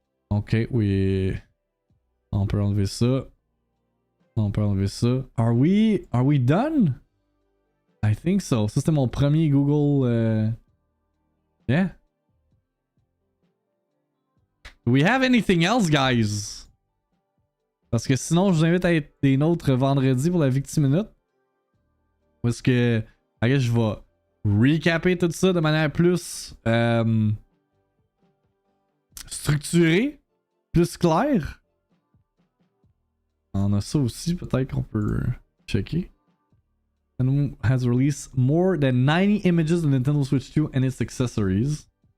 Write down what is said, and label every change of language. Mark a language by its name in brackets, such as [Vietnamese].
[French] Ok, oui. On peut enlever ça. On peut enlever ça. [English] Are we done? I think so. [French] Ça c'était mon premier Google. [English] Yeah. Do we have anything else, guys? [French] Parce que sinon, je vous invite à être des nôtres vendredi pour la VIICTIIMINUTE. Parce que, [English] I guess, [French] je vais recapper tout ça de manière plus structurée, plus claire. On a ça aussi, peut-être qu'on peut checker. [English] And has released more than 90 images of Nintendo Switch 2 and its accessories.